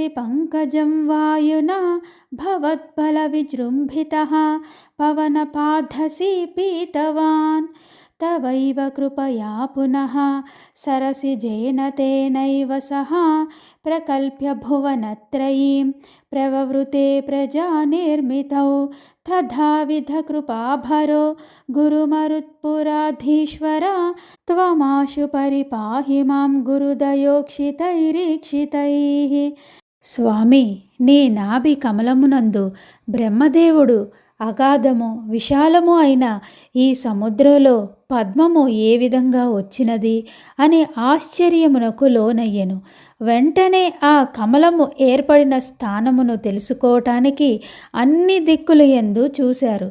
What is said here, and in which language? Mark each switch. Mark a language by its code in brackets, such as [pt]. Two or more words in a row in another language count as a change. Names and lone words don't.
[sa] पंकजं वायुना भवद्बलविजृम्भितः पवनपाधसि पीतवान् तवैव कृपया पुनः सरसिजेन तेनैव सह प्रकल्प्य भुवनत्रयीं प्रववृते प्रजानिर्मितौ तथाविध कृपाभरो गुरुमरुत्पुराधीश्वरा त्वमाशु परिपाहि मां गुरुदयोक्षितैरीक्षितैः. [te] స్వామి, నీ నాభి కమలమునందు బ్రహ్మదేవుడు అగాధము విశాలము అయిన ఈ సముద్రంలో పద్మము ఏ విధంగా వచ్చినది అనే ఆశ్చర్యమునకు లోనయ్యెను. వెంటనే ఆ కమలము ఏర్పడిన స్థానమును తెలుసుకోవటానికి అన్ని దిక్కుల యందు చూశారు.